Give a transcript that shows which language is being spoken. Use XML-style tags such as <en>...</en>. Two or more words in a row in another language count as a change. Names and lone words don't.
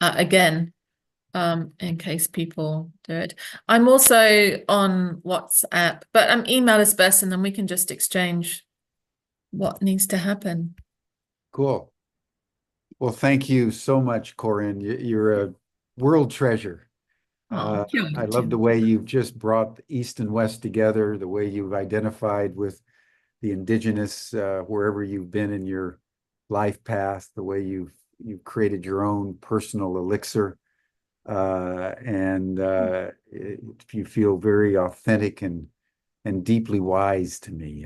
<en>Again. in case people do it. I'm also on WhatsApp, but email is best, and then we can just exchange what needs to happen. Cool. Well, thank you so much, Corryn. You're a world treasure.</en> <mi>Oh, kia ora,</mi> <en>I love the Tim. way you've just brought the East and West together, the way you've identified with the indigenous wherever you've been in your life path, the way you've created your own personal elixir, and you feel very authentic and deeply wise to me.</en>